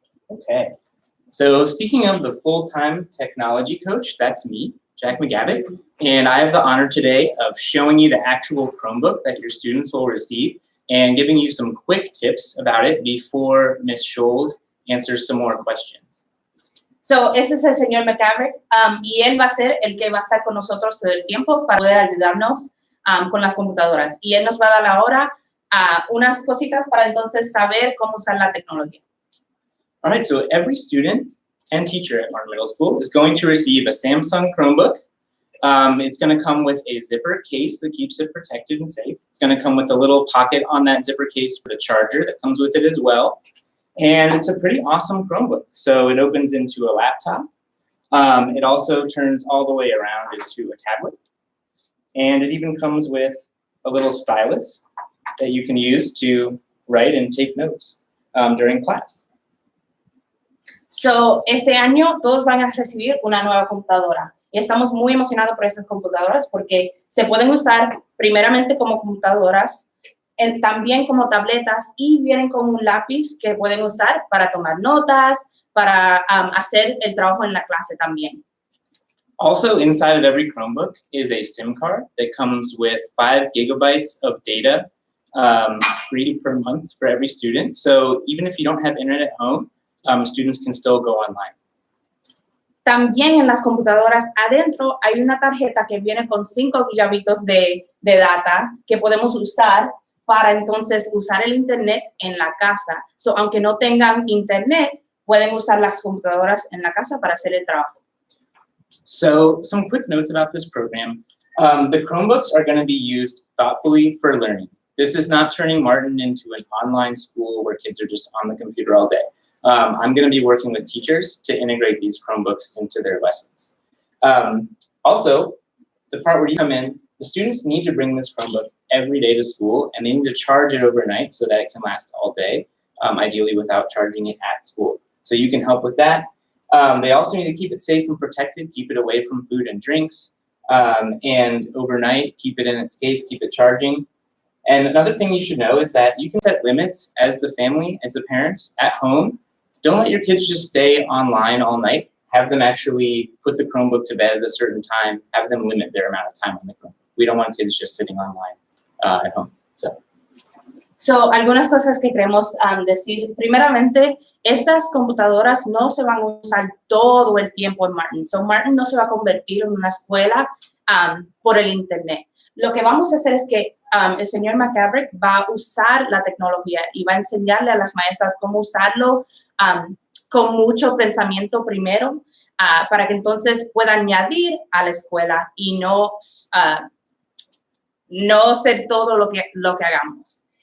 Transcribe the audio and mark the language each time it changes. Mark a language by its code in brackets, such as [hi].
[en] Okay, so speaking of the full-time technology coach, that's me, Jack McGavick, and I have the honor today of showing you the actual Chromebook that your students will receive and giving you some quick tips about it before Ms. Showels answers some more questions. [es] So, este es el señor McGavick, y él va a ser el que va a estar con nosotros todo el tiempo para poder ayudarnos con las computadoras. Y él nos va a dar ahora unas cositas para entonces saber cómo usar la tecnología. [en] All right, so every student and teacher at Martin Middle School is going to receive a Samsung Chromebook. It's going to come with a zipper case that keeps it protected and safe. It's going to come with a little pocket on that zipper case for the charger that comes with it as well. And it's a pretty awesome Chromebook. So it opens into a laptop. It also turns all the way around into a tablet. And it even comes with a little stylus that you can use to write and take notes during class. [es] So, este año todos van a recibir una nueva computadora. Y estamos muy emocionados por estas computadoras porque se pueden usar primeramente como computadoras, también como tabletas, y vienen con un lápiz que pueden usar para tomar notas, para hacer el trabajo en la clase también. [en] Also, inside of every Chromebook is a SIM card that comes with 5 gigabytes of data free per month for every student. So even if you don't have internet at home, students can still go online. [es] También en las computadoras adentro hay una tarjeta que viene con 5 gigabytes de data que podemos usar para entonces usar el internet en la casa. So, aunque no tengan internet, pueden usar las computadoras en la casa para hacer el trabajo. [en] So some quick notes about this program. The Chromebooks are going to be used thoughtfully for learning. This is not turning Martin into an online school where kids are just on the computer all day. I'm going to be working with teachers to integrate these Chromebooks into their lessons. Also, the part where you come in, the students need to bring this Chromebook every day to school, and they need to charge it overnight so that it can last all day, ideally without charging it at school. So you can help with that. They also need to keep it safe and protected, keep it away from food and drinks, and overnight, keep it in its case, keep it charging. And another thing you should know is that you can set limits as the family, as the parents at home. Don't let your kids just stay online all night. Have them actually put the Chromebook to bed at a certain time. Have them limit their amount of time on the Chromebook. We don't want kids just sitting online at home. [es] So, algunas cosas que queremos decir. Primeramente, estas computadoras no se van a usar todo el tiempo en Martin. So, Martin no se va a convertir en una escuela por el internet. Lo que vamos a hacer es que el señor McGavick va a usar la tecnología y va a enseñarle a las maestras cómo usarlo con mucho pensamiento primero, para que entonces pueda añadir a la escuela y no ser todo lo que hagamos.